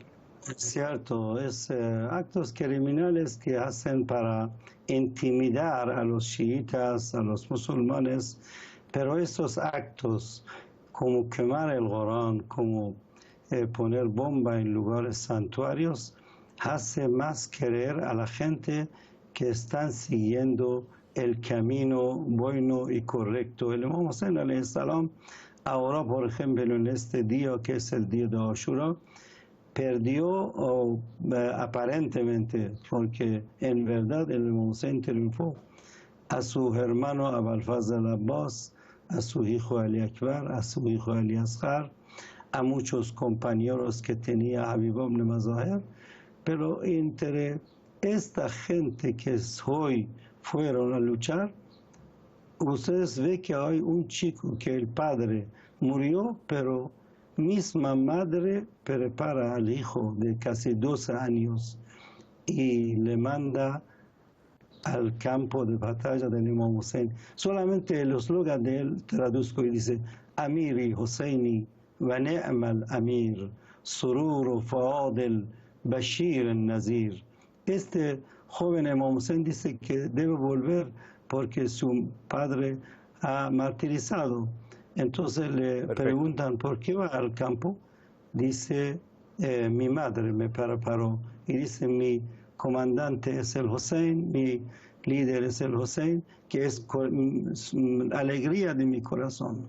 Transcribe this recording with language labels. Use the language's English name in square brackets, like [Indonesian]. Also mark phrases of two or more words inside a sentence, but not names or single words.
[Spanish] Es cierto, es actos criminales que hacen para intimidar a los chiitas, a los musulmanes, pero estos actos, como quemar el Corán, como poner bomba en lugares santuarios, hace más querer a la gente que están siguiendo el camino bueno y correcto. El Imam Hussein [Arabic] عليه السلام, [Spanish] ahora por ejemplo en este día que es el día de Ashura, perdió aparentemente, porque en verdad el Imam Hussein triunfó, a su hermano Abul Fazl al-Abbas, a su hijo Ali Akbar, a su hijo Ali Asghar, a muchos compañeros que tenía Habib ibn Mazahir, pero entre esta gente que hoy fueron a luchar, ustedes ven que hay un chico que el padre murió, pero misma madre prepara al hijo de casi 12 años y le manda al campo de batalla del Imam Hussein. Solamente el eslogan de él traduzco y dice, [Arabic] أميري حسيني ونعم الأمير سرور فؤاد بشير نذير. [Spanish] Este joven Imam Hussein dice que debe volver porque su padre ha martirizado. Entonces le preguntan, ¿por qué va al campo? Dice, mi madre me preparó. Y dice, mi comandante es el Hussein, mi líder es el Hussein, que es alegría de mi corazón.